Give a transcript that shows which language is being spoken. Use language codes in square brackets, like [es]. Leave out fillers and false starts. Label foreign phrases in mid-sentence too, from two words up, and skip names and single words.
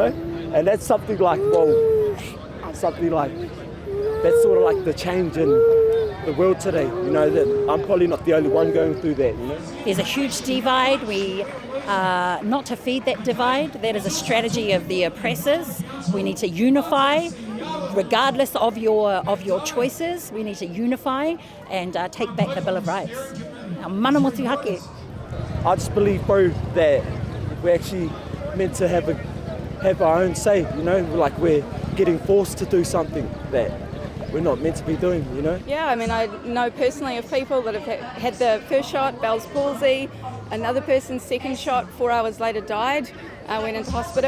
[en] And that's something like, that's sort of like the change in the world today, you know, that I'm probably not the only one going through that, you know? There's a huge divide. We not to feed that divide. That is a strategy of the oppressors. We need to unify. Regardless of your choices, we need to unify and take back the Bill of Rights. [mi] Mana motu hake. [en] I just believe, bro, that we're actually meant to have our own say, you know, like we're getting forced to do something that we're not meant to be doing, you know? Yeah, I mean, I know personally of people that have had the first shot, Bell's palsy. Another person's second shot, 4 hours later died, went into hospital.